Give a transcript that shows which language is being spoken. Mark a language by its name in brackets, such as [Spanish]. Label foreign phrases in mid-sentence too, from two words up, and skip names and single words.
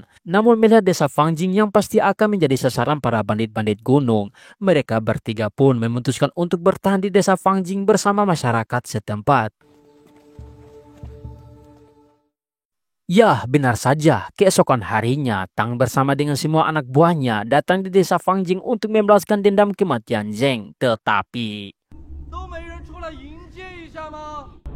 [Indonesian] Namun melihat desa Fangjing yang pasti akan menjadi sasaran para bandit-bandit gunung, mereka bertiga pun memutuskan untuk bertahan di desa Fangjing bersama masyarakat setempat. Ya, benar saja. Keesokan harinya, Tang bersama dengan semua anak buahnya datang di desa Fangjing untuk membalaskan dendam kematian Zheng. Tetapi [Chinese] 都没人出来迎接一下吗？